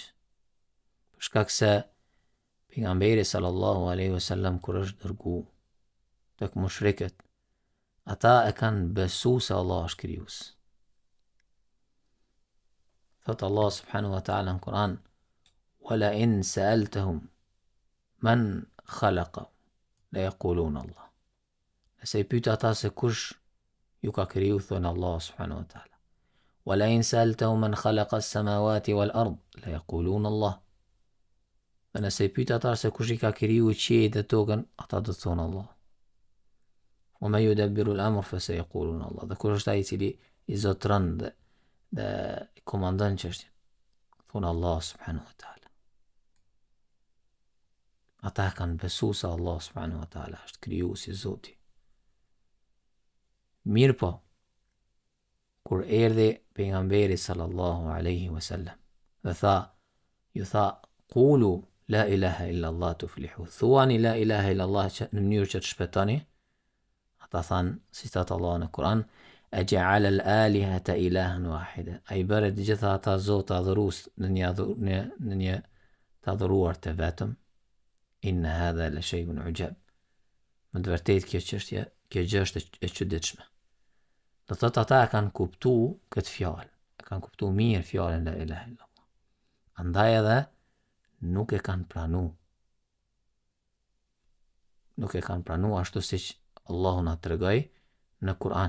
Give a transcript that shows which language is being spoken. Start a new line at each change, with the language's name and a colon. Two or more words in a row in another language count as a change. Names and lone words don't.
Albanian: Për shkak se pejgamberi
Arabic: صلى الله عليه وسلم
Albanian: kur është dërgu tek mushrikët, ata e kanë besu se Allah është krijues. Thot Allah
Arabic: سبحانه وتعالى
Albanian: në Kur'an:
Arabic: "ولئن سألتهم من خلق ليقولن الله."
Albanian: Nëse i pyet ata se kush ju ka kriju, thonë Allah
Arabic: سبحانه وتعالى. "ولئن سألتهم من خلق السماوات والأرض ليقولن الله."
Albanian: Dhe nëse i pyet ata se kush i ka kriju qiejt dhe tokën, ata do të thonë Allah.
Arabic: "ومن يدبر الأمر فسيقولون الله."
Albanian: Dhe kush është ai i cili i zotron dhe i komandon çështjen, thonë Allah
Arabic: سبحانه وتعالى.
Albanian: Ata kanë besu se Allah
Arabic: سبحانه وتعالى
Albanian: është krijuesi, Zoti. Mirë po, kur erdhi pejgamberi
Arabic: صلى الله عليه وسلم
Albanian: dhe ju tha,
Arabic: "قولوا لا إله إلا الله تفلحوا."
Albanian: Thuani
Arabic: لا إله إلا الله
Albanian: në mënyrë që të shpëtoni. Ata thanë, si thot Allah në Kur'an:
Arabic: "أجعل الآلهة إلها واحدا."
Albanian: Ai bëre të gjitha ata zotë adhurues në një të adhuruar të vetëm.
Arabic: إن هذا لشيء عجاب.
Albanian: Më të vërtetë kjo gjë është e çuditshme. Do thotë ata e kanë kuptu këtë fjalë, e kanë kuptu mirë fjalën
Arabic: لا إله إلا الله.
Albanian: Andaj edhe nuk e kanë pranu. Nuk e kanë pranu ashtu siç Allahu na tregoi në Kur'an.